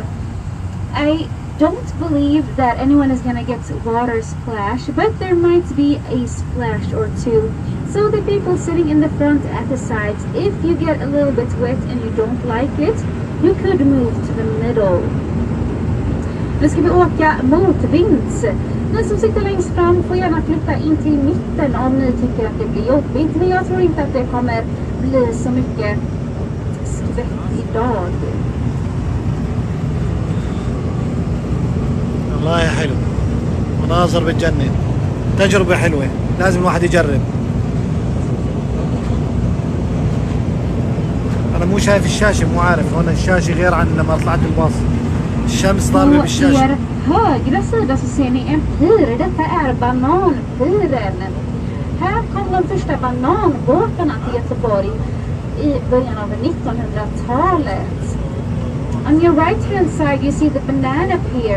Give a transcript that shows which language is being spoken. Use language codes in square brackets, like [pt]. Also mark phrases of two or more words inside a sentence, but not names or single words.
[en] I don't believe that anyone is going to get water splash, but there might be a splash or two. So the people sitting in the front at the sides, if you get a little bit wet and you don't like it, you could move to the middle. [sv] Nu ska vi åka motvinds. Ni som sitter längst fram får gärna flytta in till mitten om ni tycker att det blir jobbigt. Men jag tror inte att det kommer bli så mycket skvätt idag. [ar] والله حلو. مناظر بتجنن. تجربة حلوة. لازم الواحد يجرب. أنا مو شايف الشاشة، مو عارف. هون الشاشة غير عن لما طلعت الباص. الشمس ضاربة بالشاشة. [sv] Högra sida så ser ni en pir. Detta är bananpiren. Här kom de första bananbåtarna till Göteborg i början av 1900-talet. [en] On your right hand side you see the banana pier.